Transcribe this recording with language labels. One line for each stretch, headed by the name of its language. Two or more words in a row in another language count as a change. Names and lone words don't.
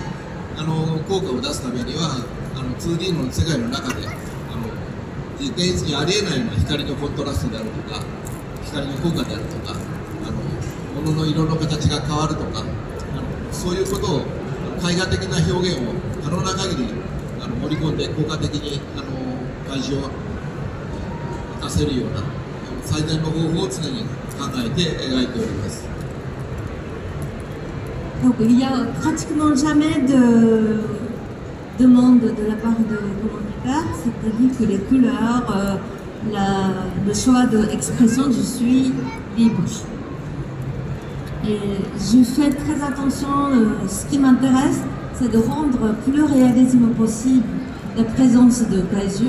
Japanese: 効果を出すためには2D の世界の中で現実にありえないような光のコントラストであるとか、光の効果であるとか、物の色の形が変わるとか、そういうことを絵画的な表現を可能な限り盛り込んで効果的に怪獣を浮かせるような最善の方法を常に考えて描いております。
French: Donc il n'y a pratiquement jamais de demande de la part de commanditaire, c'est-à-dire que les couleurs, le choix d'expression, je suis libre. Et je fais très attention, ce qui m'intéresse, c'est de rendre plus réalisme possible la présence de kaiju.